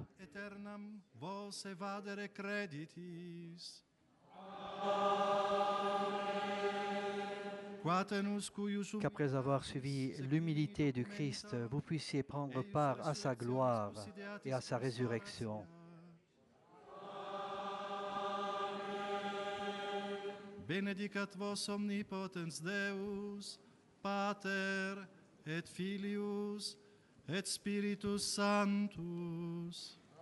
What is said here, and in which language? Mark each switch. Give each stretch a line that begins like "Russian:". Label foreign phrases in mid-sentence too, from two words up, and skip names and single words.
French: Qu'après avoir suivi l'humilité du Christ, vous puissiez prendre part à sa gloire et à sa résurrection.
Latin: Benedicat vos omnipotens Deus, Pater et Filius et Spiritus Sanctus.